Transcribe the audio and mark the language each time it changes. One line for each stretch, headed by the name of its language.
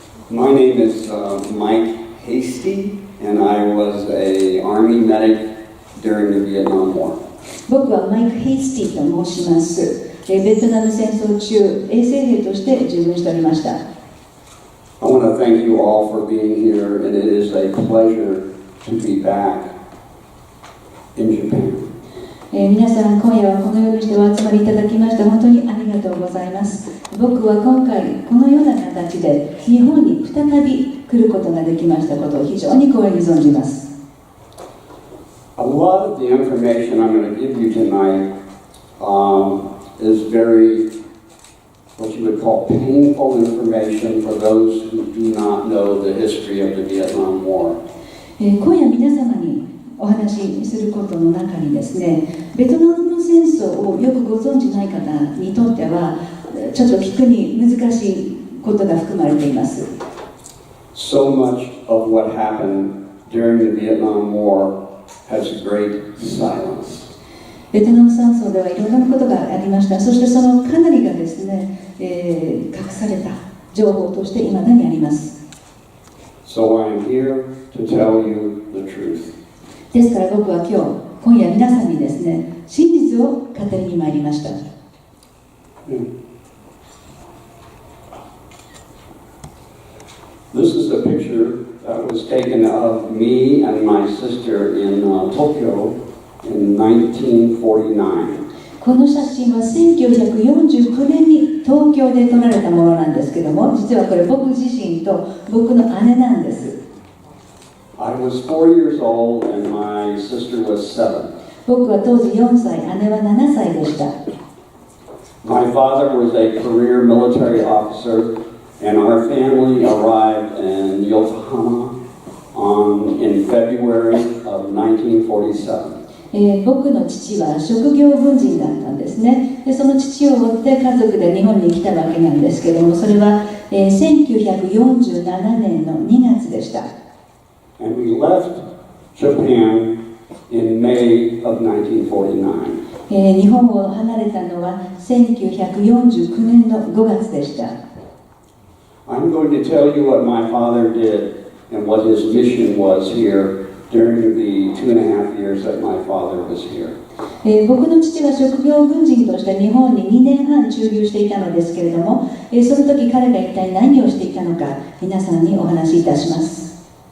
English: My name is Mike Hasty, and I was an Army medic during the Vietnam War.
Japanese: 僕はマイク・ヘイスティと申します。ベトナム戦争中、衛生兵として従軍しておりました。
English: I want to thank you all for being here, and it is a pleasure to be back in Japan.
Japanese: 皆さん今夜はこのようにしてお集まりいただきまして本当にありがとうございます。僕は今回このような形で日本に再び来ることができましたことを非常に光栄に存じます。
English: A lot of the information I'm going to give you tonight is very, what you would call painful information for those who do not know the history of the Vietnam War.
Japanese: 今夜皆様にお話しすることの中にですね、ベトナム戦争をよくご存じない方にとってはちょっと聞くに難しいことが含まれています。
English: So much of what happened during the Vietnam War has great silence.
Japanese: ベトナム戦争ではいろんなことがありました。そしてそのかなりがですね、隠された情報として未だにあります。
English: So I am here to tell you the truth.
Japanese: ですから僕は今夜皆さんにですね、真実を語りに参りました。
English: This is a picture that was taken of me and my sister in Tokyo in 1949.
Japanese: この写真は1949年に東京で撮られたものなんですけども、実はこれ僕自身と僕の姉なんです。
English: I was 4 years old and my sister was 7.
Japanese: 僕は当時4歳、姉は7歳でした。
English: My father was a career military officer, and our family arrived in Yokohama in February of 1947.
Japanese: 僕の父は職業軍人だったんですね。でその父を追って家族で日本に来たわけなんですけども、それは、1947年の2月でした。
English: And we left Japan in May of 1949.
Japanese: 日本を離れたのは1949年の5月でした。
English: I'm going to tell you what my father did and what his mission was here during the 2.5 years that my father was here.
Japanese: 僕の父は職業軍人として日本に2年半駐留していたのですけれども、その時彼が一体何をしていたのか皆さんにお話しいたします。